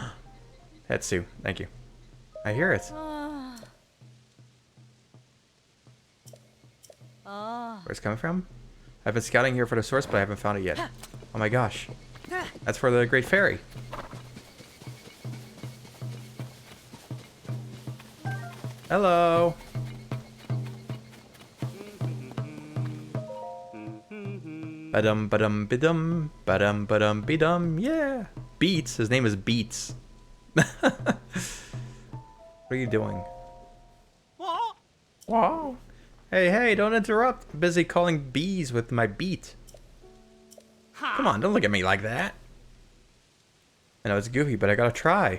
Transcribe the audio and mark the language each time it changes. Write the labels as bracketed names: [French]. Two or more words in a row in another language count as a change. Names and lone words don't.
[English] Hetsu, thank you. I hear it. Where's it coming from? I've been scouting here for the source, but I haven't found it yet. Oh my gosh. That's for the Great Fairy. Hello. Badum badum bidum badum badum bidum. Yeah. Beats. His name is Beats. What are you doing? Wow. Hey, don't interrupt. I'm busy calling bees with my beat. Come on, don't look at me like that. I know it's goofy, but I gotta try.